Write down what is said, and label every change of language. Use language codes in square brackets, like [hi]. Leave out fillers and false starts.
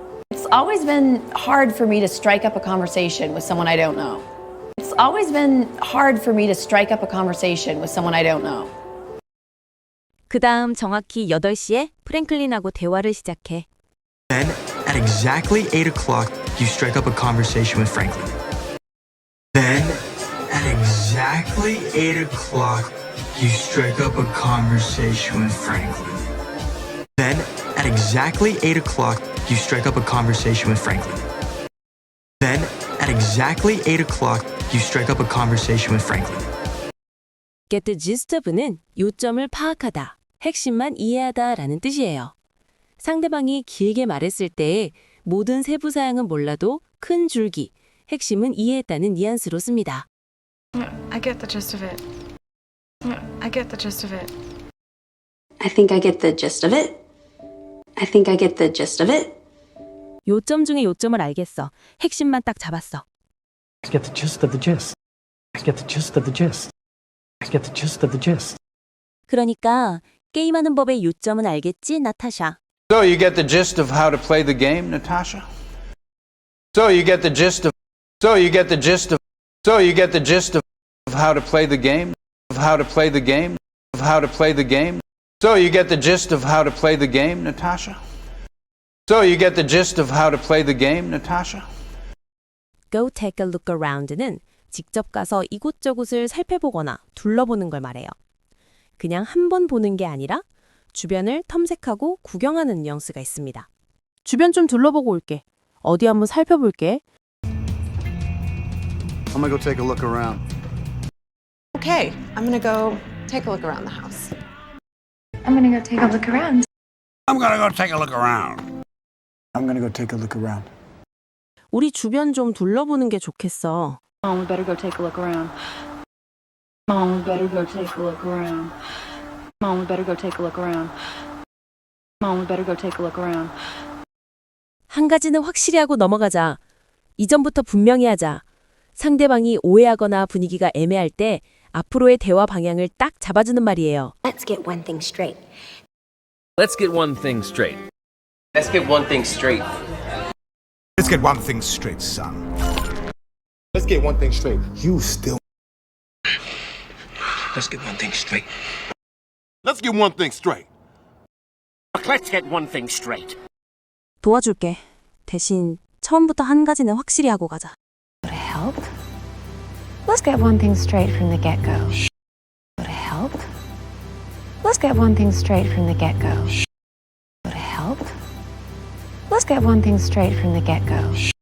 [en] It's always been hard for me to strike up a conversation with someone I don't know. It's always been hard for me to strike up a conversation with someone I don't know. [ko] 그 다음 정확히 8시에 프랭클린하고 대화를 시작해. [en] Then, at exactly 8 o'clock, you strike up a conversation with Franklin. Then, at exactly 8 o'clock, you strike up a conversation with Franklin. Then, at exactly 8 o'clock, you strike up a conversation with Franklin. Then, at exactly 8 o'clock, you strike up a conversation with Franklin. Get the gist of [ko] 는 요점을 파악하다, 핵심만 이해하다 라는 뜻이에요. 상대방이 길게 말했을 때 모든 세부 사항은 몰라도 큰 줄기, 핵심은 이해했다는 뉘앙스로 씁니다. [en] I get the gist of it. I get the gist of it. I think I get the gist of it. I think I get the gist of it. [ko] 요점 중에 요점을 알겠어. 핵심만 딱 잡았어. [en] I get the gist of the gist. I get the gist of the gist. I get the gist of the gist. [ko] 그러니까 게임하는 법의 요점은 알겠지, 나타샤? [en] So you get the gist of how to play the game, Natasha? So you get the gist of how to play the game, how to play the game, how to play the game. So you get the gist of how to play the game, Natasha? So you get the gist of how to play the game, Natasha? Go take a look around [ko] 는 직접 가서 이곳저곳을 살펴보거나 둘러보는 걸 말해요. 그냥 한 번 보는 게 아니라 주변을 탐색하고 구경하는 뉘앙스가 있습니다. 주변 좀 둘러보고 올게. 어디 한번 살펴볼게. [en] I'm gonna go take a look around. Okay, I'm gonna go take a look around the house. I'm gonna go take a look around. I'm gonna go take a look around. I'm gonna go take a look around. [ko] 우리 주변 좀 둘러보는 게 좋겠어. [en] Mom, we better go take a look around. Mom, we better go take a look around. Mom, we better go take a look around. Mom, we better go take a look around. [ko] 한 가지는 확실히 하고 넘어가자. 이전부터 분명히 하자. 상대방이 오해하거나 분위기가 애매할 때 앞으로의 대화 방향을 딱 잡아주는 말이에요. [en] Let's get one thing straight. Let's get one thing straight. Let's get one thing straight. Let's get one thing straight, son. Let's get one thing straight. You still. Let's get one thing straight. Let's get one thing straight. Let's get one thing straight. [ko] 도와줄게. 대신 처음부터 한 가지는 확실히 하고 가자. [en] To help? Let's get one thing straight from the get-go. To help? Let's get one thing straight from the get-go. To help? Let's get one thing straight from the get-go.